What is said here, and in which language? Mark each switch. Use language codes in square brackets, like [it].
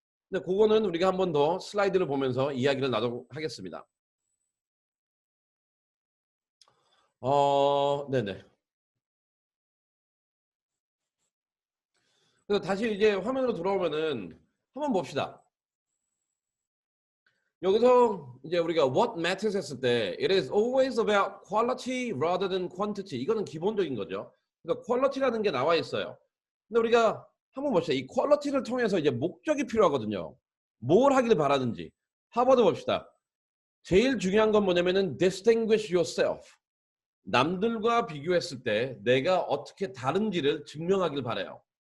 [ko] 근데 그거는 우리가 한 번 더 슬라이드를 보면서 이야기를 나누도록 하겠습니다. 네네. 그래서 다시 이제 화면으로 돌아오면은 한번 봅시다. 여기서 이제 우리가 [en] what matters [ko] 했을 때 [en] it is always about quality rather than quantity. [ko] 이거는 기본적인 거죠. 그러니까 quality라는 게 나와 있어요. 근데 우리가 한번 봅시다. 이 quality를 통해서 이제 목적이 필요하거든요. 뭘 하길 바라는지. 하버드 봅시다. 제일 중요한 건 뭐냐면은 [en] distinguish yourself. [ko] 남들과 비교했을 때 내가 어떻게 다른지를 증명하길 바라요.